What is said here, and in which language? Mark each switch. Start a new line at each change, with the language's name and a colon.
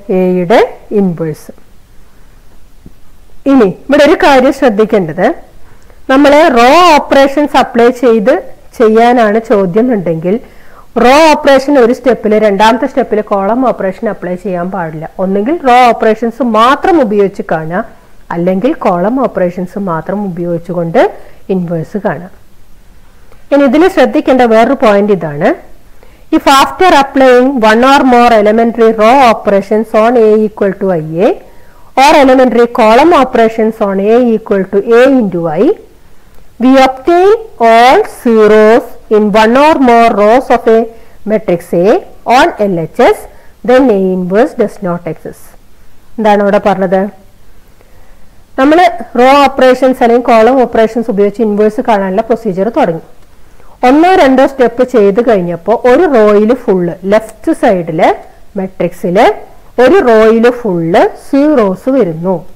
Malayalam: എയുടെ ഇൻവേഴ്സ്. ഇനി ഇവിടെ ഒരു കാര്യം ശ്രദ്ധിക്കേണ്ടത്, നമ്മൾ റോ ഓപ്പറേഷൻസ് അപ്ലൈ ചെയ്യാനാണ് ചോദ്യം ഉണ്ടെങ്കിൽ റോ ഓപ്പറേഷൻ ഒരു സ്റ്റെപ്പിൽ, രണ്ടാമത്തെ സ്റ്റെപ്പിൽ കോളം ഓപ്പറേഷൻ അപ്ലൈ ചെയ്യാൻ പാടില്ല. ഒന്നെങ്കിൽ റോ ഓപ്പറേഷൻസ് മാത്രം ഉപയോഗിച്ച് കാണാം, അല്ലെങ്കിൽ കോളം ഓപ്പറേഷൻസ് മാത്രം ഉപയോഗിച്ചുകൊണ്ട് ഇൻവേഴ്സ് കാണാം. ഇനി ഇതിൽ ശ്രദ്ധിക്കേണ്ട വേറൊരു പോയിന്റ് ഇതാണ്.
English: If after applying one or more elementary row operations on A equal to I A or elementary column operations on A equal to A into I, we obtain all zeros in one or more rows of a matrix A on LHS, then A inverse does not exist.
Malayalam: എന്താണ് ഇവിടെ പറഞ്ഞത്? നമ്മൾ raw operations അല്ലെങ്കിൽ column operations ഉപയോഗിച്ച് inverse കാണാനുള്ള procedure തുടങ്ങി. ഒന്നോ രണ്ടോ സ്റ്റെപ്പ് ചെയ്ത് കഴിഞ്ഞപ്പോൾ ഒരു റോയിൽ ഫുള്ള് ലെഫ്റ്റ് സൈഡില് മെട്രിക്സില് ഒരു റോയില് ഫുള്ള് സീറോസ് വരുന്നു.